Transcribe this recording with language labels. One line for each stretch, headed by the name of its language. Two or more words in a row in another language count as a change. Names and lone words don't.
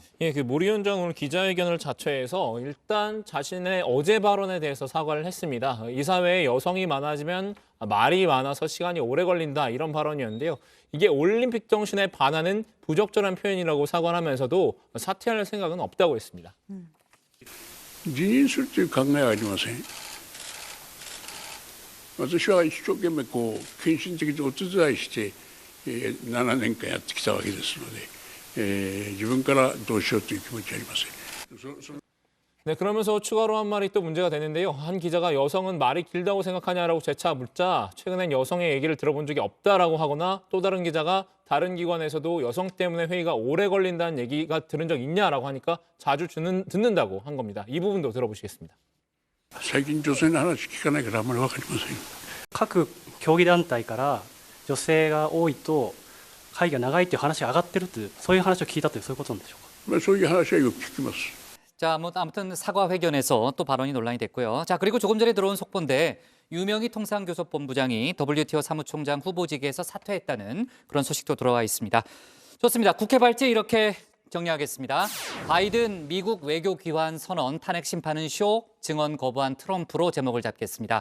Korean: 예, 모리 위원장 오늘 기자회견을 자체해서 일단 자신의 어제 발언에 대해서 사과를 했습니다. 이 사회에 여성이 많아지면 말이 많아서 시간이 오래 걸린다 이런 발언이었는데요. 이게 올림픽 정신에 반하는 부적절한 표현이라고 사과를 하면서도 사퇴할 생각은 없다고 했습니다.
Japanese: 辞任するという考えはありません。私は一生懸命献身的にお手伝いして7年間やってきたわけですので、自分からどうしようという気持ちはありません。
Korean: 네, 그러면서 추가로 한 말이 또 문제가 되는데요. 한 기자가 여성은 말이 길다고 생각하냐라고 재차 묻자 최근엔 여성의 얘기를 들어본 적이 없다라고 하거나 또 다른 기자가 다른 기관에서도 여성 때문에 회의가 오래 걸린다는 얘기가 들은 적 있냐라고 하니까 자주 듣는다고 한 겁니다. 이 부분도 들어보시겠습니다.
Japanese: 最近女性の話聞かないからあんまり分かりません。各競技団体から女性が多いと会議が長いという話が上がってるというそういう話を聞いたというそういうことなんでしょうか。そういう話はよく聞きます。
Korean: 자, 아무튼 사과회견에서 또 발언이 논란이 됐고요. 자, 그리고 조금 전에 들어온 속보인데 유명희 통상교섭본부장이 WTO 사무총장 후보직에서 사퇴했다는 그런 소식도 들어와 있습니다. 좋습니다. 국회 발제 이렇게 정리하겠습니다. 바이든 미국 외교 귀환 선언, 탄핵 심판은 쇼, 증언 거부한 트럼프로 제목을 잡겠습니다.